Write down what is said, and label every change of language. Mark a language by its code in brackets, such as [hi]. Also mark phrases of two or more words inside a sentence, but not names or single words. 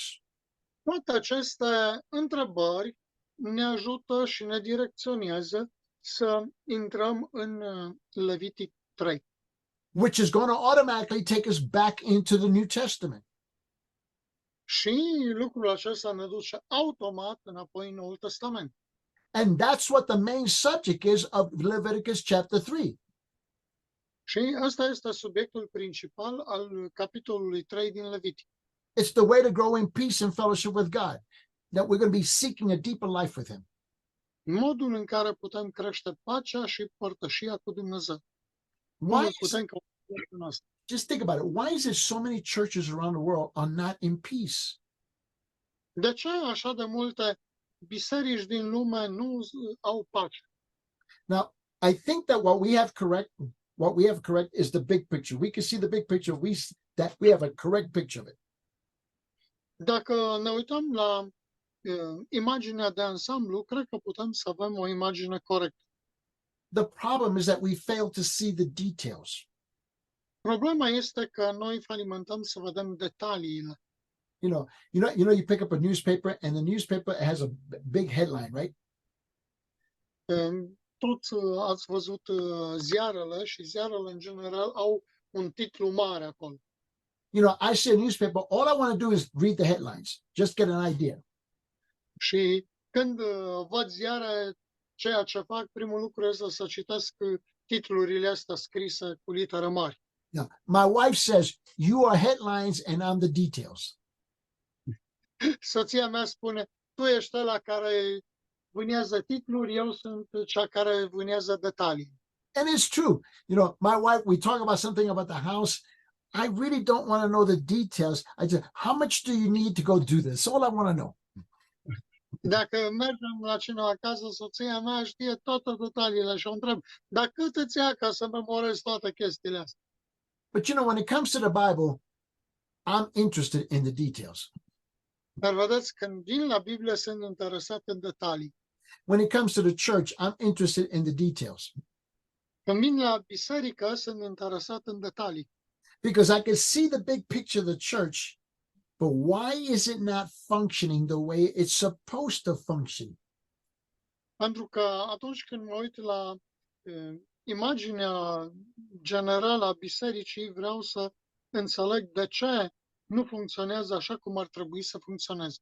[ro] Toate aceste întrebări ne ajută și ne direcționează să intrăm în Levitic 3, [en] which is going to automatically take us back into the New Testament. [ro] și lucrul acesta ne duce automat înapoi în Noul Testament. [en] And that's what the main subject is of Leviticus chapter 3. [ro] Și ăsta este subiectul principal al capitolului 3 din Levitic. [en] It's the way to grow in peace and fellowship with God, that we're going to be seeking a deeper life with him. [ro] Modul în care putem crește pacea și părtășia cu Dumnezeu. Cum [en] Why [ro] îl putem căuta în viața noastră. [en] just think about it. Why is it so many churches around the world are not in peace? [ro] De ce așa de multe biserici din lume nu au pace? [en] Now, I think that what we have correct is the big picture. We can see the big picture. That we have a correct picture of it. [ro] Dacă ne uităm la imaginea de ansamblu, cred că putem să avem o imagine corectă. [en] The problem is that we fail to see the details. [ro] Problema este că noi falimentăm să vedem detaliile. [en] You pick up a newspaper and the newspaper has a big headline, right? [ro] Toți ați văzut ziarele și ziarele în general au un titlu mare acolo. [en] I see a newspaper. All I want to do is read the headlines, just get an idea. [ro] Și când văd ziare, ceea ce fac, primul lucru este să citesc titlurile astea scrise cu litere mari. [en] My wife says, you are headlines and I'm the details. [ro] Soția mea spune, tu ești ăla care vânează titluri, eu sunt cea care vânează detalii. [en] And it's true. My wife, we talk about something about the house. I really don't want to know the details. I just, how much do you need to go do this? All I want to know. [ro] Dacă mergem la cineva acasă, soția mea știe toate detaliile și o întreb, dar cât îți ia ca să memorezi toate chestiile astea? [en] But when it comes to the Bible, I'm interested in the details. [ro] Dar vedeți, când vin la Biblie, sunt interesat în detalii. [en] When it comes to the church, I'm interested in the details. [ro] Când vin la biserică, sunt interesat în detalii. [en] Because I can see the big picture of the church, but why is it not functioning the way it's supposed to function? [ro] Pentru că atunci când mă uit la imaginea generală a bisericii, vreau să înțeleg de ce nu funcționează așa cum ar trebui să funcționeze.